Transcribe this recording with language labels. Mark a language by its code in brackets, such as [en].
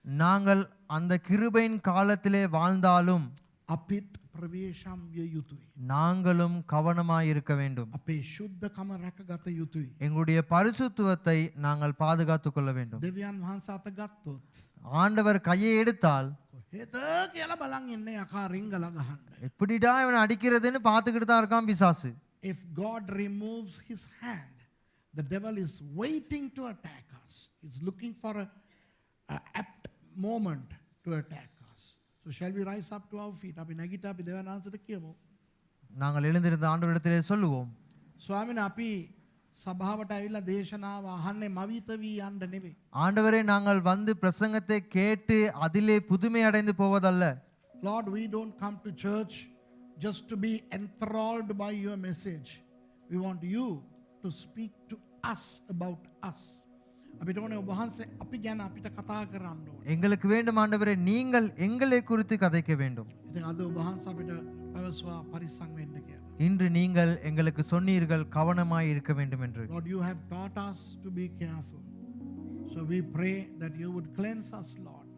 [ta] நாங்கள் அந்த கிருபையின் காலத்திலே வாழ்ந்தாலும் [si] අපිත් ප්‍රවේශම් විය යුතුයි. [ta] நாங்களும் கவனமாய் இருக்க வேண்டும். [si] අපේ ශුද්ධකම රැකගත යුතුයි. [ta] எங்களுடைய பரிசுத்துவத்தை நாங்கள் பாதுகாத்துக் கொள்ள வேண்டும். [si] දෙවියන් වහන්සේ අත ගත්තොත් [ta] ஆண்டவர் கையை எடுத்தால் [si] කොහෙද කියලා බලන් ඉන්නේ යකා රිංගල ගහන්න. [ta] எப்படிடா இவனை அடிக்கிறதுன்னு பார்த்துக்கிட்டு தான் இருக்கான் பிசாசு. [en] If God removes his hand, the devil is waiting to attack us. He's looking for a apt moment to attack us. So shall we rise up to our feet? [si] අපි නැගිට අපි දෙවියන් වහන්සේට කියමු. [ta] நாங்கள் எழுந்திருந்த ஆண்டவரிடத்திலே சொல்லுவோம், [si] ස්වාමීනි අපි සභාවට ඇවිල්ලා දේශනාව අහන්නේ මවිත වී යන්න නෙවෙයි. [ta] ஆண்டவரே நாங்கள் வந்து பிரசங்கத்தை கேட்டு அதிலே புதுமை அடைந்து போவதல்ல. [en] Lord, we don't come to church just to be enthralled by your message. We want you to speak to us about us. [si] අපිට ඕනේ ඔබ වහන්සේ අපි ගැන අපිට කතා කරන්න ඕනේ. [ta] எங்களுக்கு வேண்டும் ஆண்டவரே, நீங்கள் எங்களை குறித்து கதைக்க வேண்டும். [si] ඉතින් අද ඔබ වහන්සේ අපිට පැවසුවා පරිස්සම් වෙන්න කියලා. [ta] இன்று நீங்கள் எங்களுக்கு சொன்னீர்கள் கவனமாய் இருக்க வேண்டும் என்று. [en] Lord, you have taught us to be careful. So we pray that you would cleanse us, Lord.